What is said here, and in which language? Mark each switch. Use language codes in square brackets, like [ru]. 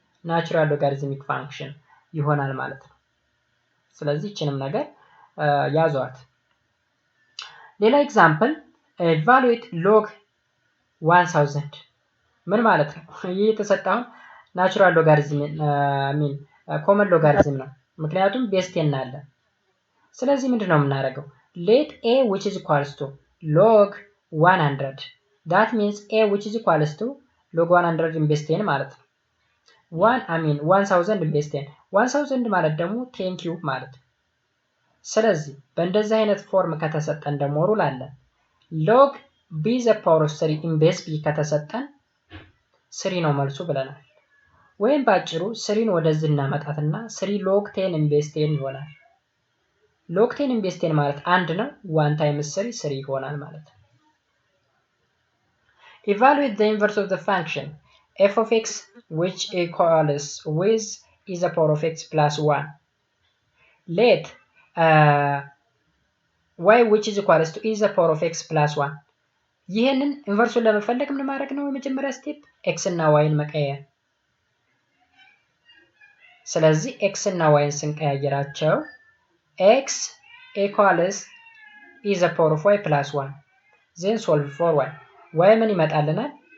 [en] natural logarithmic function [am] ይሆናል ማለት ነው። ስለዚህ እቺንም ነገር ያዟት። ሌላ ኤግዛምፕል evaluate log 1000 ምን ማለት ነው? ይሄ የተሰጠው ናቹራል ሎጋሪዝም ኮመን ሎጋሪዝም ነው። ምክንያቱም ቤዝ 10 አለ። ስለዚህ ምንድነው የምናደርገው? [en] let a which is equals to log 100 that means a which is equals to log 100 in base 10 [am] ማለት ነው። 1000 in base 10 1000 ማለት ደግሞ 10 ኪዩብ ማለት ነው። ስለዚህ በእንደዚህ አይነት ፎርም ከተሰጠን ደግሞ ሩል አለ። [en] log b the power of 3 in base b [am] ከተሰጠን 3 ነው መልሱ ብለናል። ወይም ባጭሩ 3ን ወደዚህ እናመጣትና 3 log 10 in base 10 ይሆናል። [en] log 10 in base 10 [am] ማለት 1 ነው። 1 times 3 3 ይሆናል ማለት ነው። [en] Evaluate the inverse of the function f of x which equals with e the power of x plus 1. Let y which is equals to e the power of x plus 1. [am] ይሄንን ኢንቨርሱን ለመፈለግ ምን ማድረግ ነው? የመጀመሪያ ስቴፕ x እና y ን መቀየር። ስለዚህ x እና y ን ስንቀያየራቸው [en] x equals e the power of y plus 1 then solve for y. [am] y ምን ይመጣልናል?